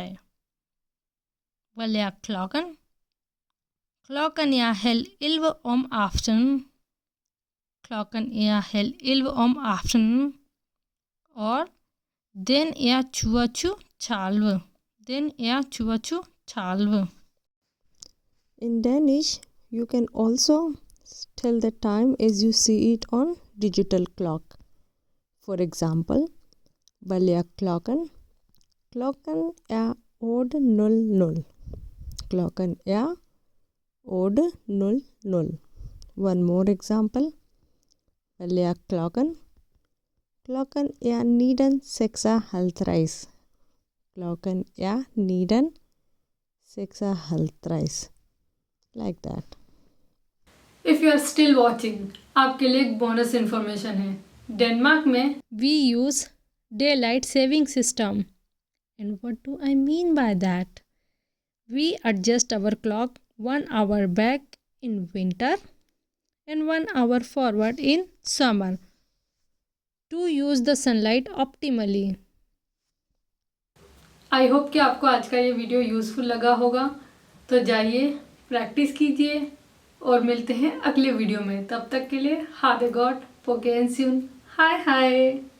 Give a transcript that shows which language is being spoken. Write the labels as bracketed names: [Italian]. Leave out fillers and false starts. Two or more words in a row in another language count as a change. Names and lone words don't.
[Danish] Well, ja, klokken er 11 om aftenen. Klokken er 11 om aftenen. और den er 22:30. Den er 22:30. [English] In Danish, you can also tell the time as you see it on digital clock. For example, Well, [Danish] ja, klokken er 8:00. Klokken er 8:00. [English] One more example. Well, [Danish] ja, klokken er 9:36. Klokken er 9:36. [English] Like that. if you are still watching, [Hindi] आपके लिए एक [English] bonus information [Hindi] है। डेनमार्क में [English] we use daylight saving system. And what do I mean by that? We adjust our clock 1 hour back in winter and 1 hour forward in summer to use the sunlight optimally. I hope [Hindi] कि आपको आज का ये वीडियो यूज़फुल लगा होगा। तो जाइए प्रैक्टिस कीजिए और मिलते हैं अगले वीडियो में। तब तक के लिए [Danish] hav det godt på gensyn. hej hej.